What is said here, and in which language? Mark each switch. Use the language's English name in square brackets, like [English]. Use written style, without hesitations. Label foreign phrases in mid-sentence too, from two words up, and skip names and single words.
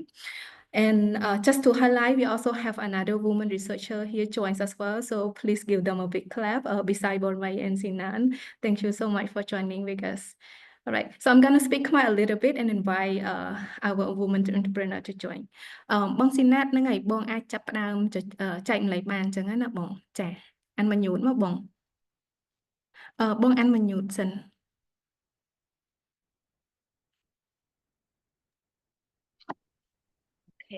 [English] And just to highlight, we also have another woman researcher here joins as well. So please give them a big clap beside Bormai and Sinan. Thank you so much for joining with us. All right, so I'm gonna speak Khmer a little bit and invite our woman entrepreneur to join. [Khmer] បង Sinan ហ្នឹងហើយបងអាចចាប់ផ្ដើមចែកម្លែកបានអញ្ចឹងណាបងចាអានមួយញូតមកបងបងអានមួយញូតសិន [English] Okay.